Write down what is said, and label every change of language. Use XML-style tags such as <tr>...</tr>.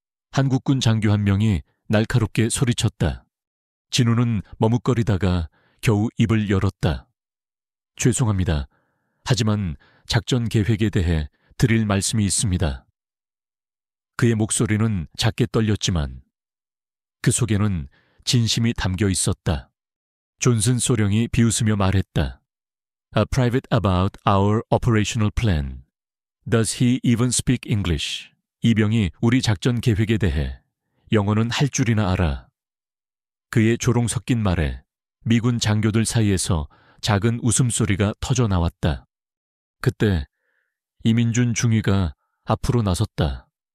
<ko>한국군 장교 한 명이 날카롭게 소리쳤다. 진우는 머뭇거리다가 겨우 입을 열었다. 죄송합니다. 하지만 작전 계획에 대해 드릴 말씀이 있습니다. 그의 목소리는 작게 떨렸지만 그 속에는 진심이 담겨 있었다. 존슨 소령이 비웃으며 말했다.</ko> <en>A private about our operational plan. Does he even speak English?</en> <ko>이병이 우리 작전 계획에 대해 영어는 할 줄이나 알아. 그의 조롱 섞인 말에 미군 장교들 사이에서 작은 웃음소리가 터져 나왔다. 그때 이민준 중위가 앞으로 나섰다.</ko>